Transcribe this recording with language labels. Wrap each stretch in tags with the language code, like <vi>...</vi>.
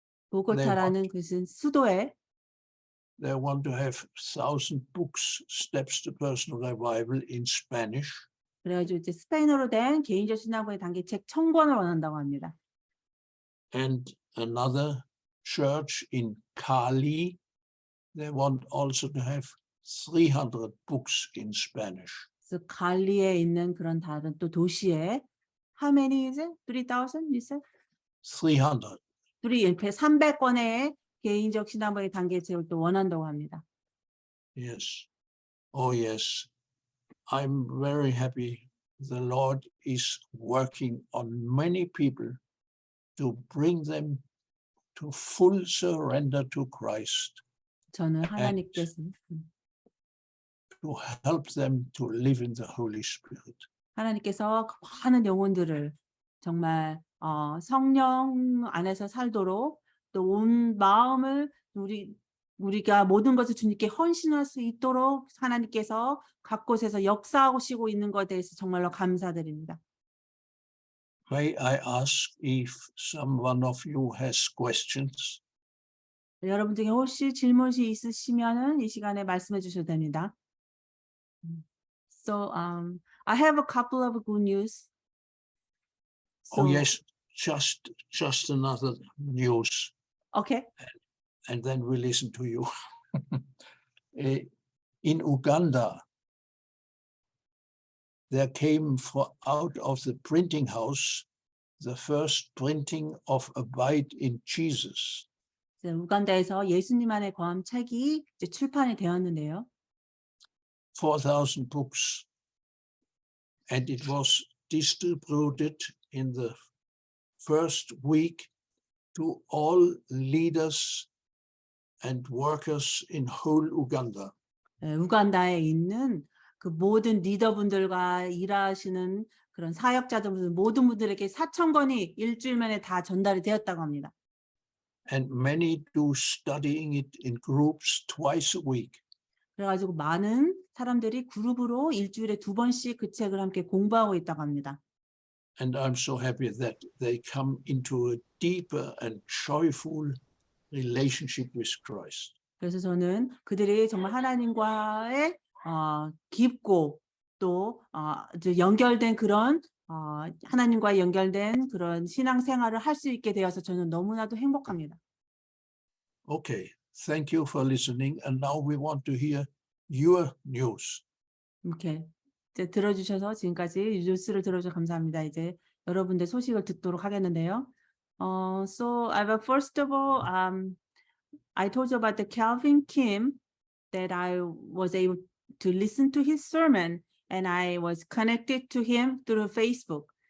<ko>보고타라는 것은 수도에</ko> <en>They want to have 1,000 books, Steps to Personal Revival in Spanish.</en> <ko>그래가지고 이제 스페인어로 된 개인적 신앙부의 단계책 1000권을 원한다고 합니다.</ko> <en>And another church in Cali, they want also to have 300 books in Spanish.</en> <ko>그래서 갈리에 있는 그런 다른 또 도시에</ko> <en>how many is it? 3,000 you said? 300.</en> <ko>300권의 개인적 신앙부의 단계책을 또 원한다고 합니다.</ko> <en>Yes. Oh, yes. I'm very happy. The Lord is working on many people to bring them to full surrender to Christ,</en> <ko>저는 하나님께서</ko> <en>to help them to live in the Holy Spirit.</en> <ko>하나님께서 많은 영혼들을 정말 성령 안에서 살도록 또 온 마음을 우리가 모든 것을 주님께 헌신할 수 있도록 하나님께서 각 곳에서 역사하시고 있는 것에 대해서 정말로 감사드립니다.</ko> <en>May I ask if someone of you has questions?</en> <ko>여러분 중에 혹시 질문이 있으시면은 이 시간에 말씀해 주셔도 됩니다.</ko> <en>So I have a couple of good news. Oh, So, yes, just another news, Okay. and then we listen to you. In Uganda, there came out of the printing house the first printing of Abide in Jesus.</en> <ko>우간다에서 예수님 안에 거함 책이 이제 출판이 되었는데요.</ko> <en>4,000 books, and it was distributed in the first week to all leaders and workers in whole Uganda.</en> <ko>우간다에 있는 그 모든 리더분들과 일하시는 그런 사역자들 모든 분들에게 4,000권이 일주일 만에 다 전달이 되었다고 합니다.</ko> <en>And many do studying it in groups twice a week.</en> <ko>그래가지고 많은 사람들이 그룹으로 일주일에 2번씩 그 책을 함께 공부하고 있다고 합니다.</ko> <en>And I'm so happy that they come into a deeper and joyful relationship with Christ.</en> <ko>그래서 저는 그들이 정말 하나님과의 깊고 또 연결된 그런 하나님과 연결된 그런 신앙 생활을 할 수 있게 되어서 저는 너무나도 행복합니다.</ko> <en>Okay, thank you for listening. And now we want to hear your news.</en> <ko>이렇게 이제 들어주셔서 지금까지 뉴스를 들어주셔서 감사합니다. 이제 여러분들 소식을 듣도록 하겠는데요.</ko> <en>So first of all, I told you about the Calvin Kim that I was able to listen to his sermon and I was connected to him through Facebook.</en>